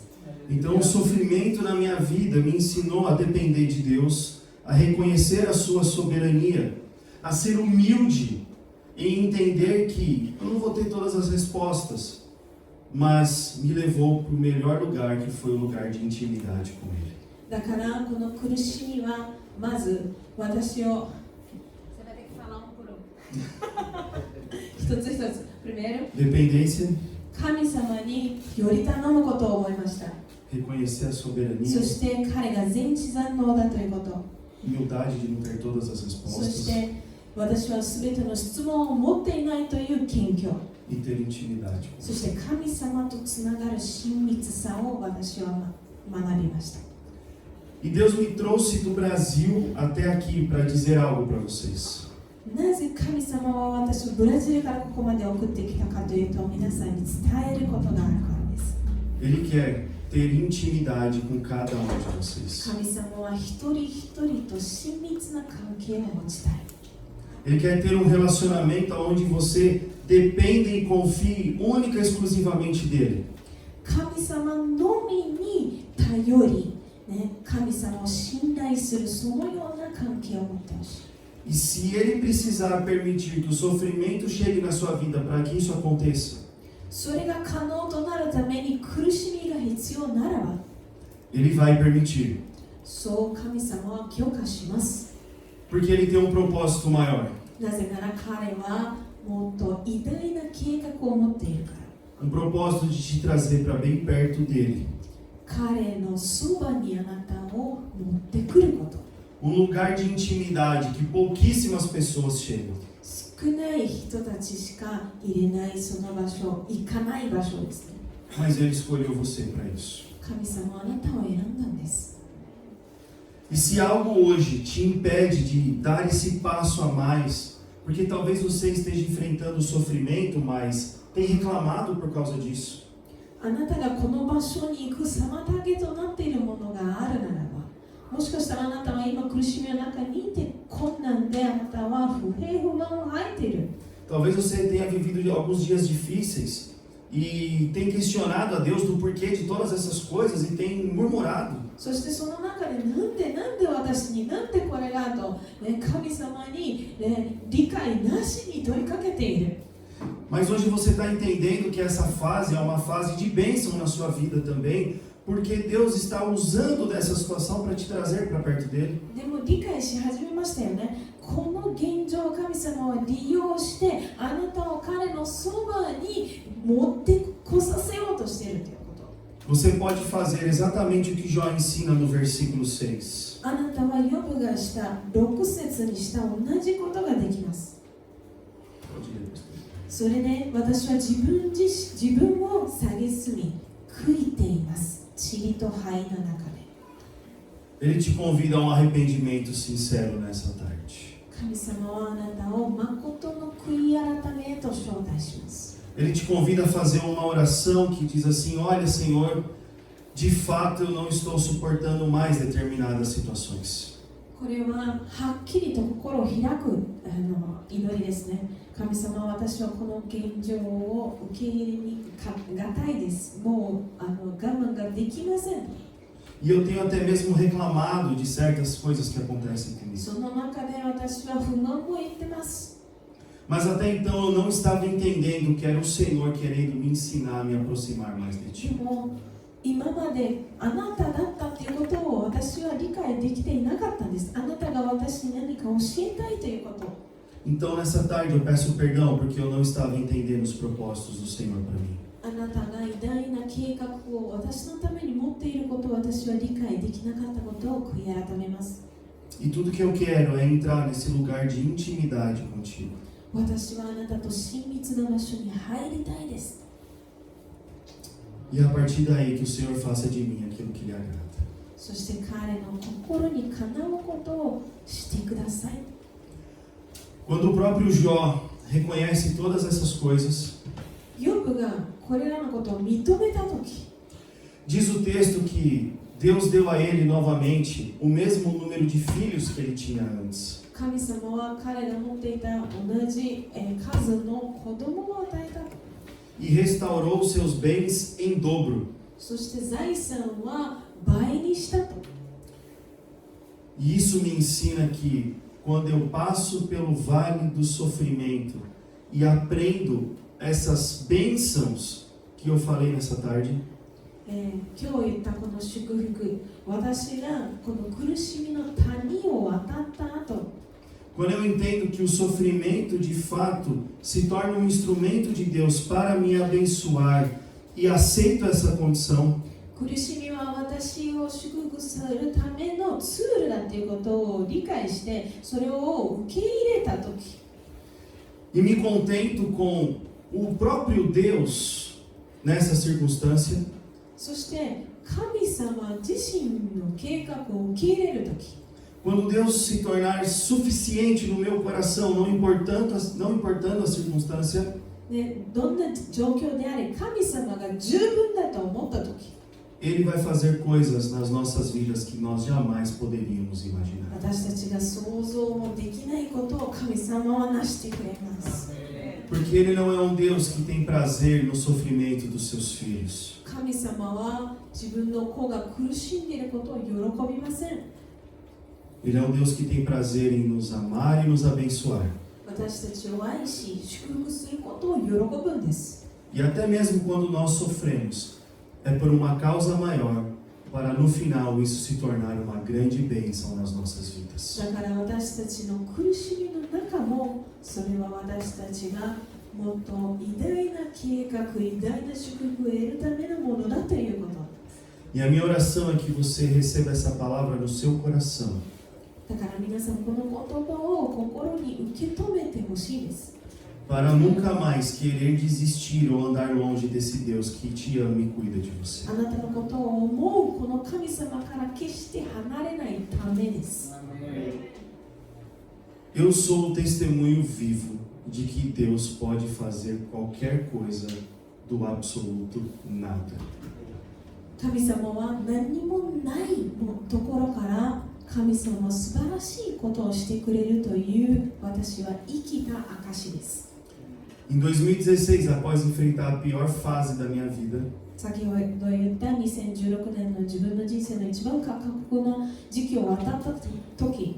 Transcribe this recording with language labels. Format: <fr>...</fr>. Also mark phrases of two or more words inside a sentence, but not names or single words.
<pt>Então o sofrimento na minha vida me ensinou a depender de Deus, a reconhecer a sua soberania, a ser humilde e entender que eu não vou ter todas as respostas, mas me levou para o melhor lugar, que foi o lugar de intimidade com Ele.</pt> <ja>だからこの苦しみはまず私を一つ一つ。Primeiro,</ja> <pt>Dependência,</pt> <ja>神様により頼むことを思いました。</ja> <pt>reconhecer a</pt> <ja>そ</ja> <pt>soberania,</pt> <ja>して彼が全知全能だということ。</ja> <pt>humildade de não ter todas as</pt> <ja>そし</ja> <pt>respostas</pt> <ja>て私は全ての質問を持っていないという謙虚。</ja> <pt>e ter intimidade com</pt> <ja>そして神様とつながる親密さを私は学びました。</ja> <pt>E Deus me trouxe do Brasil até aqui para dizer algo para vocês.</pt> <ja>なぜ神様は私をブラジルからここまで送ってきたかというと、皆さんに伝えることがあるからです。</ja> <pt>Ele quer ter intimidade com cada um de vocês.</pt> <ja>神様は一人一人と親密な関係を持ちたい。</ja> <pt>Ele quer ter um relacionamento onde você depende e confie única e exclusivamente dele.</pt> <ja>神様のみに頼り、神様を信頼するそのような関係を持ってほしい。</ja> <pt>E se ele precisar permitir que o sofrimento chegue na sua vida para que isso aconteça,</pt> <ja>それが可能となるために苦しみが必要ならば、</ja> <pt>ele vai permitir.</pt> <ja>そう神様は許可します。</ja> <pt>Porque ele tem um propósito maior.</pt> <ja>なぜなら彼はもっと偉大な計画を持っているから。</ja> <pt>Um propósito de te trazer para bem perto dele.</pt> <ja>彼のそばにあなたを持ってくること。</ja> <pt>Um lugar de intimidade que pouquíssimas pessoas chegam.</pt> <ja>少ない人たちしか入れないその場所、行かない場所ですね。</ja> <pt>Mas ele escolheu você para isso.</pt> <ja>神様はあなたを選んだんです。</ja> <pt>E se algo hoje te impede de dar esse passo a mais, porque talvez você esteja enfrentando sofrimento, mas tem reclamado por causa disso.</pt> <ja>あなたがこの場所に行く妨げとなっているものがあるならば、もしかしたらあなたは今苦しみの中にいて困難であなたは不平不満を吐いている。</ja> <pt>Talvez você tenha vivido alguns dias difíceis e tem questionado a Deus do porquê de todas essas coisas e tem murmurado.</pt> <ja>そしてその中でなんで私になんでこれがと、神様に、理解なしに問いかけている。</ja> <pt>Mas hoje você está entendendo que essa fase é uma fase de bênção na sua vida também, porque Deus está usando dessa situação para te trazer para perto dele.</pt> <ja>でも理解し始めましたよね。この現状を神様は利用してあなたを彼のそばに持ってこさせようとしているということ。</ja> <pt>Você pode fazer exatamente o que Jó ensina no versículo 6.</pt> <ja>あなたはヨブがした6節にした同じことができます。それで私は自分を蔑み悔いています。塵と灰の中で。</ja> <pt>Ele te convida a um arrependimento sincero nessa tarde.</pt> <ja>神様はあなたを誠の悔い改めへと招待します。</ja> <pt>Ele te convida a fazer uma oração que diz assim: olha, Senhor, de fato eu não estou suportando mais determinadas situações.</pt> <ja>これははっきりと心を開く祈りですね。神様、私はこの現状を受け入れにがたいです。もう我慢ができません。</ja> <pt>E eu tenho até mesmo reclamado de certas coisas que acontecem comigo.</pt> <ja>その中で私は不満を言ってます。</ja> <pt>Mas até então eu não estava entendendo que era o Senhor querendo me ensinar a me aproximar mais de</pt> <ja>で</ja> <pt>Ti.</pt> <ja>も今まであなただったということを私は理解できていなかったんです。あなたが私に何か教えたいということ。</ja> <pt>Então nessa tarde eu peço perdão porque eu não estava entendendo os propósitos do Senhor para mim.</pt> <ja>あなたが偉大な計画を私のために持っていることを私は理解できなかったことを悔い改めます。</ja> <pt>E tudo que eu quero é entrar nesse lugar de intimidade contigo.</pt> <ja>私はあなたと親密な場所に入りたいです。</ja> <pt>E a partir daí que o Senhor faça de mim aquilo que lhe agrada.</pt> <ja>そして彼の心にかなうことをしてください。</ja> <pt>Quando o próprio Jó reconhece todas essas coisas,</pt> <ja>ヨブがこれらのことを認めたとき、</ja> <pt>diz o texto que Deus deu a ele novamente o mesmo número de filhos que ele tinha antes.</pt> <ja>神様は彼が持っていた同じ数の子供を与えた。</ja> <pt>E restaurou seus bens em dobro.</pt> <ja>そして財産は倍にしたと。</ja> <pt>E isso me ensina que quando eu passo pelo vale do sofrimento e aprendo essas bênçãos que eu falei nessa tarde,</pt> <ja>今日言ったこの祝福、私がこの苦しみの谷を渡った後、</ja> <pt>quando eu entendo que o sofrimento de fato se torna um instrumento de Deus para me abençoar e aceito essa condição,</pt> <ja>苦しみは私を祝福するためのツールだということを理解してそれを受け入れたとき、</ja> <pt>e me contento com o próprio Deus nessa circunstância,</pt> <ja>そして神様自身の計画を受け入れるとき、</ja> <pt>quando Deus se tornar suficiente no meu coração, não importando a circunstância,</pt> <ja>ね、どんな状況であれ神様が十分だと思ったとき、</ja> <pt>Ele vai fazer coisas nas nossas vidas que nós jamais poderíamos imaginar.</pt> <ja>私たちが想像もできないことを神様はなしてくれます。</ja> <pt>Porque Ele não é um Deus que tem prazer no sofrimento dos seus filhos.</pt> <ja>神様は自分の子が苦しんでいることを喜びません。</ja> <pt>Ele é um Deus que tem prazer em nos amar e nos abençoar.</pt> <ja>私たちを愛し祝福することを喜ぶんです。</ja> <pt>E até mesmo quando nós sofremos, é por uma causa maior, para no final isso se tornar uma grande bênção nas nossas vidas.</pt> <ja>だから私たちの苦しみの中もそれは私たちがもっと偉大な計画、偉大な祝福を得るためのものだということ。</ja> <pt>E a minha oração é que você receba essa palavra no seu coração.</pt> <ja>だから皆さんこの言葉を心に受け止めてほしいです。</ja> <pt>Para nunca mais querer desistir ou andar longe desse Deus que te ama e cuida de você.</pt> <ja>あなたのことを思うこの神様から決して離れないためです。</ja> <pt>Eu sou o testemunho vivo de que Deus pode fazer qualquer coisa do absoluto nada.</pt> <ja>神様は何もないところから神様は素晴らしいことをしてくれるという私は生きた証です。</ja> <pt>Em 2016, após enfrentar a pior fase da minha vida,</pt> <ja>先ほど言った2016年の自分の人生の一番過酷な時期を渡った時、</ja>